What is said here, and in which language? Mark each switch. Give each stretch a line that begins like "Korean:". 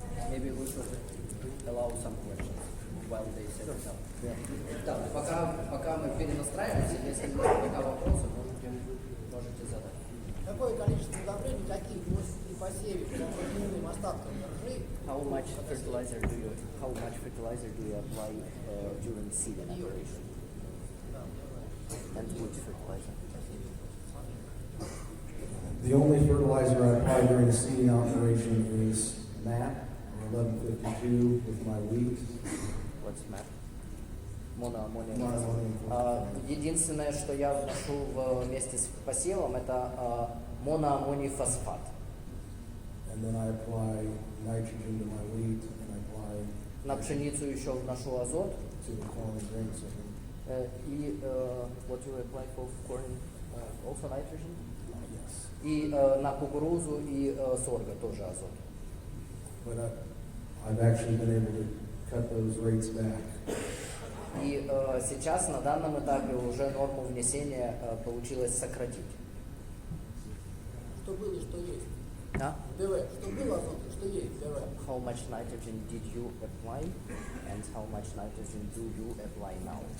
English: Maybe we should allow some questions while they set it up.
Russian: Да, пока мы перенастраиваемся, если есть пока вопросы, можете задать. Какое количество удобрений, какие вносят при посеве по дневным остаткам ржи?
English: How much fertilizer do you apply during seeding operation? And which fertilizer? The only fertilizer I apply during the seeding operation is MAP, 1152, with my wheat. What's MAP? Monoammonium.
Russian: Единственное, что я вношу вместе с посевом, это моноаммоний фосфат.
English: And then I apply nitrogen to my wheat, and I apply
Russian: На пшеницу еще вношу азот.
English: to the corn and grain sorghum.
Russian: И
English: What do you apply for corn? Also nitrogen? Yes.
Russian: И на кукурузу и сорго тоже азот.
English: But I've actually been able to cut those rates back.
Russian: И сейчас на данном этапе уже норму внесения получилось сократить. Что было, что есть. Да? ДВ. Что было азот, что есть ДВ.
English: How much nitrogen did you apply and how much nitrogen do you apply now?